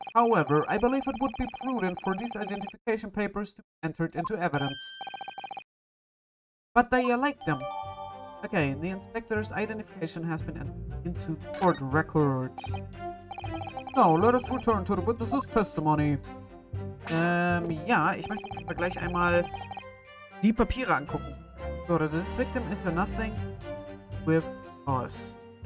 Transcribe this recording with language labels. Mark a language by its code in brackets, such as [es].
[en] However, I believe it would be prudent for these identification papers to be entered into evidence. But I like them. Okay, the inspector's identification has been entered into court records. Now, let us return to the witness's testimony. [de] Ja, ich möchte mir gleich einmal die Papiere angucken. [en] So, this victim is a nothing with us.